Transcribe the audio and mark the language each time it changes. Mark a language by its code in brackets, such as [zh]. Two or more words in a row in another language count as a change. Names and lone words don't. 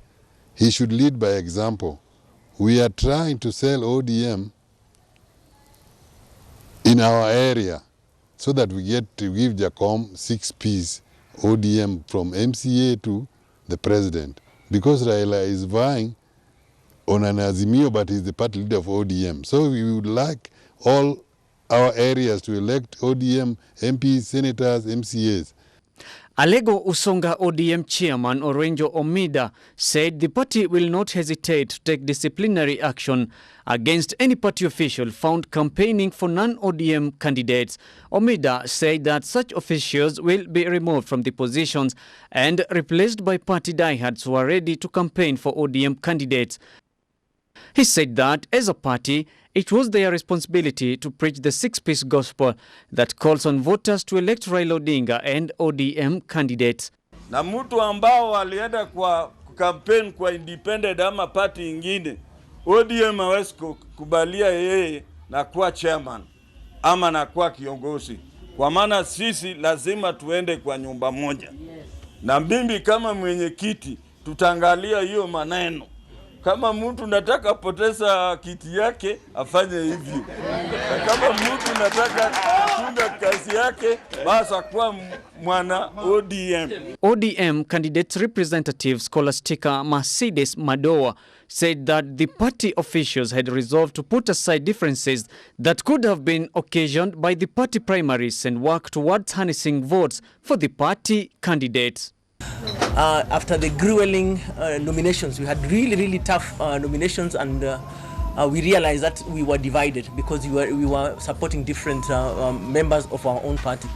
[en] He should lead by example. We are trying to sell ODM in our area so that we get to give Jacom 6-piece ODM from MCA to the president. Because Raila is vying on an Azimio, but he's the party leader of ODM. So we would like all our areas to elect ODM MPs, senators, MCAs. Alego Usonga ODM Chairman Orenjo Omida said the party will not hesitate to take disciplinary action against any party official found campaigning for non-ODM candidates. Omida said that such officials will be removed from the positions and replaced by party diehards who are ready to campaign for ODM candidates. He said that as a party, it was their responsibility to preach the 6-piece gospel that calls on voters to elect Raila Odinga and ODM candidates. [sw] Na mtu ambao walienda kwa campaign kwa independent ama party ingine, ODM hawezi kubalia yeye na kuwa chairman ama na kuwa kiongozi. Kwa maana sisi lazima tuende kwa nyumba moja. Na mimi kama mwenyekiti tutaangalia hiyo maneno. Kama mtu nataka poteza kiti yake afanye hivyo, na kama mtu nataka kuchunga kazi yake basi akuwa mwana ODM. [en] ODM candidate representative Scholastica Mercedes Madoa said that the party officials had resolved to put aside differences that could have been occasioned by the party primaries and work towards harnessing votes for the party candidates. After the grueling nominations, we had really tough nominations, and we realized that we were divided because we were supporting different members of our own party.